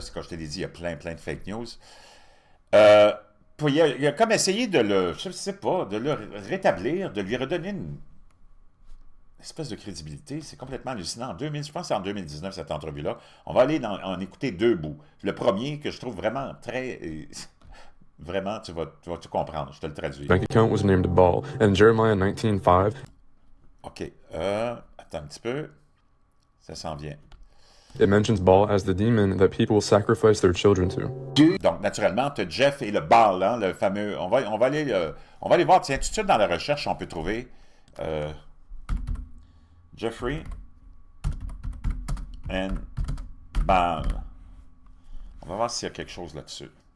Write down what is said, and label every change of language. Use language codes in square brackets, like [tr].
[fr] C'est comme je te l'ai dit, il y a plein de fake news. Puis il a comme essayé de je sais pas, de le rétablir, de lui redonner une espèce de crédibilité. C'est complètement hallucinant. Je pense que c'est en 2019, cette entrevue-là. On va aller en écouter deux bouts. Le premier, que je trouve vraiment très... Vraiment, tu vas tout comprendre. Je te le traduis. [en] Bank account was named Baal, and Jeremiah 19:5. [fr] OK. Attends un petit peu. Ça s'en vient. [en] It mentions Baal as the demon that people sacrifice their children to. [fr] Donc, naturellement, tu as Jeff et le Baal, hein, le fameux... On va aller voir, tiens, tout de suite dans la recherche, on peut trouver Jeffrey and Baal. On va voir s'il y a quelque chose là-dessus.